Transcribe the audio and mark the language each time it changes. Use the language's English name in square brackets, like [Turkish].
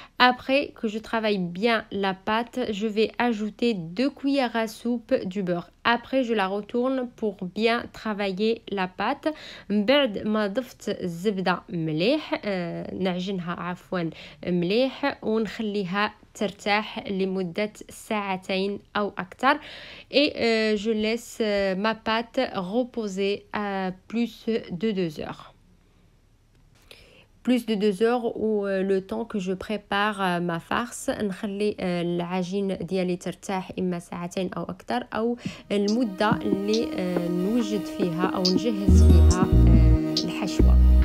[French] Après que je travaille bien la pâte, je vais ajouter 2 cuillères à soupe du beurre. Après, je la retourne pour bien travailler la pâte. [Arabic] من بعد ما ضفت الزبدة مليح نعجنها عفوا مليح ونخليها ترتاح لمدة 2 ساعتين أو أكثر. [French] Et je laisse ma pâte reposer à plus de 2 heures. Plus de 2 heures ou le temps que je prépare ma farce. [Arabic] نخلي العجين ديالي ترتاح إما 2 ساعتين أو أكثر، أو المدة اللي نوجد فيها أو نجهز فيها الحشوة.